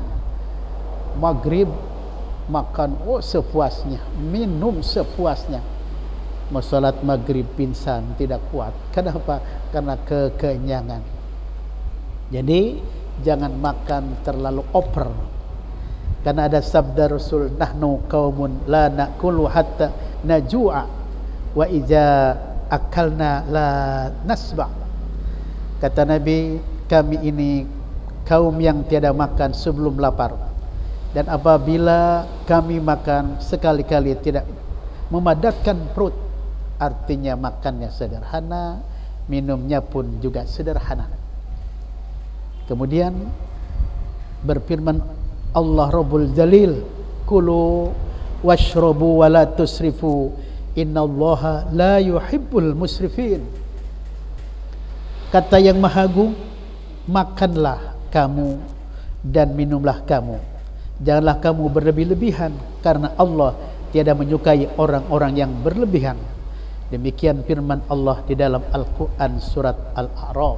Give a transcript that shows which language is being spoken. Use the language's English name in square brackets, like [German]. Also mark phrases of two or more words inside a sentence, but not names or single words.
[Indonesian] Maghrib makan sepuasnya, minum sepuasnya. Mau sholat maghrib pingsan, tidak kuat. Kenapa? Karena kekenyangan. Jadi jangan makan terlalu over. Karena ada sabda Rasul, [Arabic] نحن قوم لا نأكل حتى نجوع وإذا أكلنا لا نشبع. [Indonesian] Kata Nabi, kami ini kaum yang tiada makan sebelum lapar, dan apabila kami makan sekali-kali tidak memadatkan perut. Artinya makannya sederhana, minumnya pun juga sederhana. Kemudian berfirman Allah [Arabic] رب الجليل كلوا واشربوا ولا تسرفوا إن الله لا يحب المسرفين. [Indonesian] Kata yang Maha Agung, makanlah kamu dan minumlah kamu, janganlah kamu berlebih-lebihan, karena Allah tiada menyukai orang-orang yang berlebihan. Demikian firman Allah di dalam Al-Quran surat Al-A'raf.